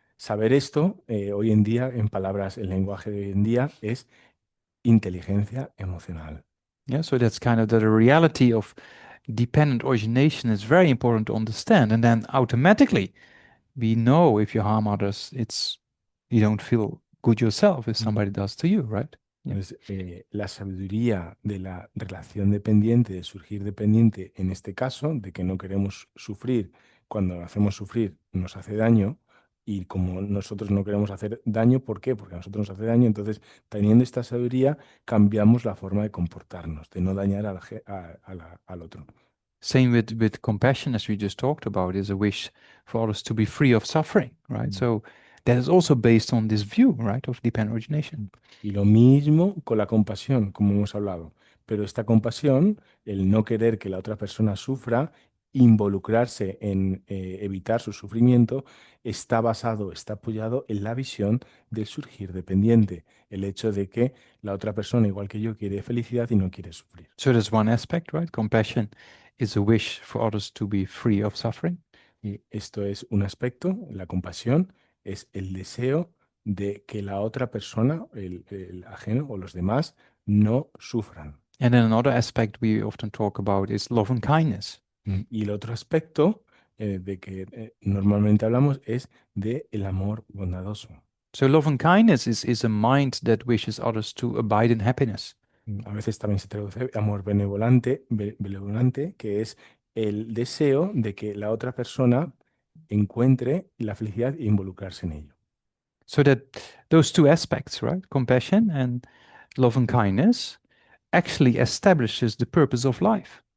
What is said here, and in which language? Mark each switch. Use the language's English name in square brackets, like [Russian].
[Spanish] Saber esto, hoy en día, en palabras, el lenguaje de hoy en día, es inteligencia emocional. [English] Yeah, so that's kind of the reality of dependent origination is very important to understand. And then automatically we know if you harm others, you don't feel good yourself if somebody does to you, right? Yeah. [Spanish] Entonces, la sabiduría de la relación dependiente, de surgir dependiente, en este caso, de que no queremos sufrir, cuando hacemos sufrir nos hace daño, y como nosotros no queremos hacer daño, ¿por qué? Porque a nosotros nos hace daño, entonces, teniendo esta sabiduría, cambiamos la forma de comportarnos, de no dañar al otro. [English] Same with compassion, as we just talked about, is a wish for others to be free of suffering, right? Mm. So that is also based on this view, right, of dependent origination. [Spanish] Y lo mismo con la compasión, como hemos hablado. Pero esta compasión, el no querer que la otra persona sufra, involucrarse en evitar su sufrimiento, está basado, está apoyado en la visión del surgir dependiente. El hecho de que la otra persona, igual que yo, quiere felicidad y no quiere sufrir. [English] So there's one aspect, right? Compassion is a wish for others to be free of suffering. [Spanish] Y esto es un aspecto, la compasión es el deseo de que la otra persona, el ajeno o los demás, no sufran. [English] And then another aspect we often talk about is love and kindness. [Spanish] Y el otro aspecto de que normalmente hablamos es de el amor bondadoso. [English] So love and kindness is a mind that wishes others to abide in happiness. [Spanish] A veces también se traduce amor benevolente, que es el deseo de que la otra persona encuentre la felicidad e involucrarse en ello. [English] So that those two aspects, right? Compassion and love and kindness actually establishes the purpose of life.